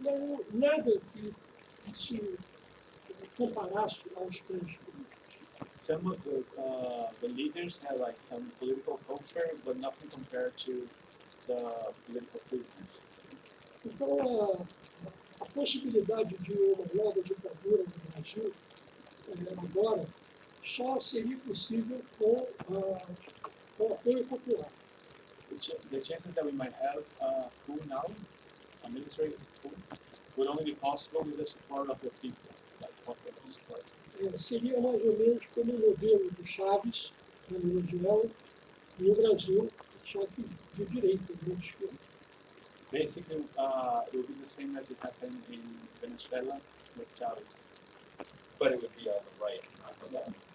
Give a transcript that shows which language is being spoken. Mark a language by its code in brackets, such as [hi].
[pt] Não, nada que se comparasse aos presos políticos. [en] Some of the leaders had like some political culture, but nothing compared to the political prisoners. [pt] Então, a possibilidade de uma nova ditadura no Brasil, agora, só seria possível com apoio popular. [en] The chances that we might have a coup now, a military coup, would only be possible with the support of the people, like popular support. [pt] Seria mais ou menos como o modelo do Chaves, na Venezuela, e o Brasil, só que de direita, né? [en] Basically, it would be the same as it happened in Venezuela with Chavez. But it would be on the right, not the left.